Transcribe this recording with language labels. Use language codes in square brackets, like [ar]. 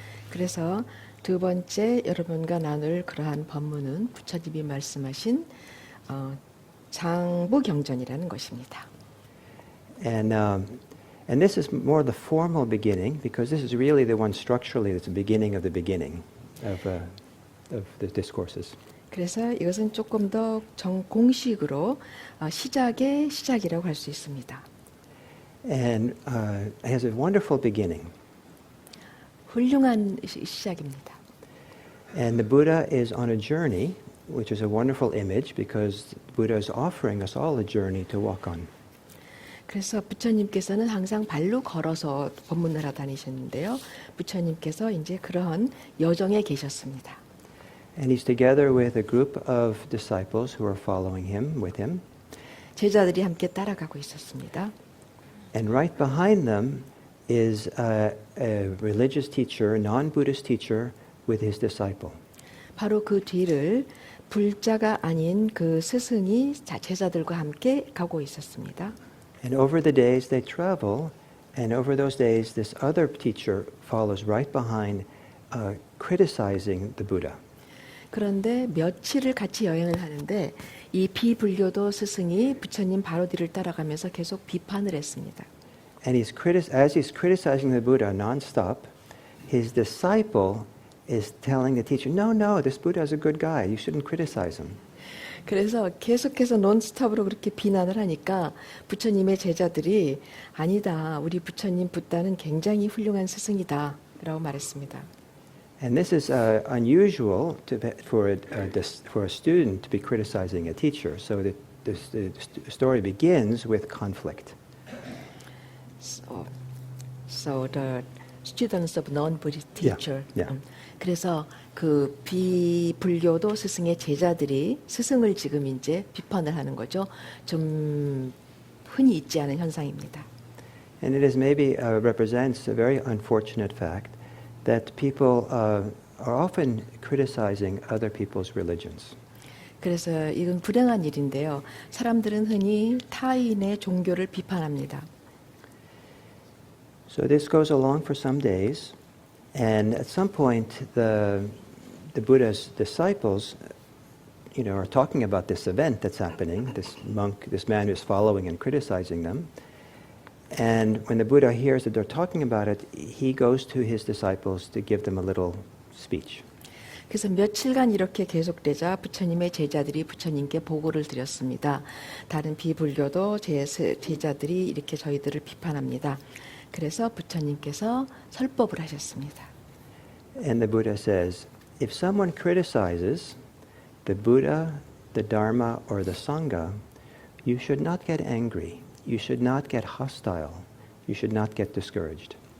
[ko] 그래서 두 번째 여러분과 나눌 그러한 법문은 부처님이 말씀하신 장부경전이라는 것입니다. [en] And this is more the formal beginning because this is really the one structurally that's the beginning of the discourses. [ko] 그래서 이것은 조금 더 공식으로 시작의 시작이라고 할 수 있습니다. [en] And it has a wonderful beginning. [ko] 훌륭한 시작입니다. [en] And the Buddha is on a journey, which is a wonderful image because the Buddha is offering us all a journey to walk on. [ko] 그래서 부처님께서는 항상 발로 걸어서 법문을 하다 다니셨는데요. 부처님께서 이제 그러한 여정에 계셨습니다. [en] And he's together with a group of disciples who are following him, with him. [ko] 제자들이 함께 따라가고 있었습니다. [en] And right behind them is a religious teacher, a non-Buddhist teacher, with his disciple. [ko] 바로 그 뒤를 불자가 아닌 그 스승이 제자들과 함께 가고 있었습니다. [en] And over the days they travel, and over those days this other teacher follows right behind, criticizing the Buddha. [ko] 그런데 며칠을 같이 여행을 하는데 이 비불교도 스승이 부처님 바로 뒤를 따라가면서 계속 비판을 했습니다. [en] And as he's criticizing the Buddha nonstop, his disciple is telling the teacher, no, this Buddha is a good guy. You shouldn't criticize him. [ko] 그래서 계속해서 논스톱으로 그렇게 비난을 하니까 부처님의 제자들이 아니다. 우리 부처님 붓다는 굉장히 훌륭한 스승이다. 라고 말했습니다. [en] And this is unusual for a student to be criticizing a teacher. So the story begins with conflict. So the students of non-Buddhist teacher. Yeah. [ko] 그래서 그 비불교도 스승의 제자들이 스승을 지금 이제 비판을 하는 거죠. 좀 흔히 있지 않은 현상입니다. [en] And it is maybe represents a very unfortunate fact that people are often criticizing other people's religions. [ko] 그래서 이건 불행한 일인데요. 사람들은 흔히 타인의 종교를 비판합니다. [en] So this goes along for some days, and at some point the Buddha's disciples, are talking about this event that's happening, this man who's following and criticizing them. And when the Buddha hears that they're talking about it, he goes to his disciples to give them a little speech. [ko] 그래서 며칠간 이렇게 계속되자 부처님의 제자들이 부처님께 보고를 드렸습니다. 다른 비불교도 제자들이 이렇게 저희들을 비판합니다. 그래서 부처님께서 설법을 하셨습니다. [en] And the Buddha says, if someone criticizes the Buddha, the Dharma, or the Sangha, you should not get angry. You should not get hostile. You should not get discouraged.